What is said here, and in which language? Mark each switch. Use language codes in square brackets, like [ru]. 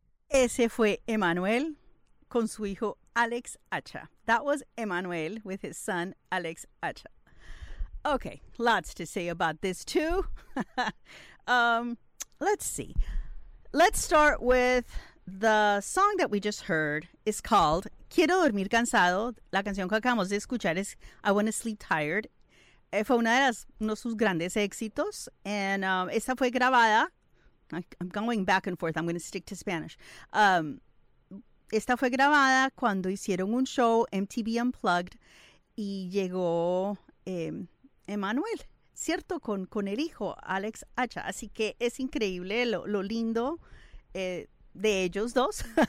[es] Ese fue Emmanuel con su hijo Alex Acha. [en] That was Emmanuel with his son Alex Acha. Okay, lots to say about this too. let's see. Let's start with the song that we just heard. It's called Quiero Dormir Cansado. [es] La canción que acabamos de escuchar es I Want to Sleep Tired. Fue uno de sus grandes éxitos. And esta fue grabada. [en] I'm going back and forth. I'm going to stick to Spanish. [es] Esta fue grabada cuando hicieron un show MTV Unplugged y llegó Emmanuel, ¿cierto? Con el hijo, Alex Acha. Así que es increíble lo lindo de ellos dos.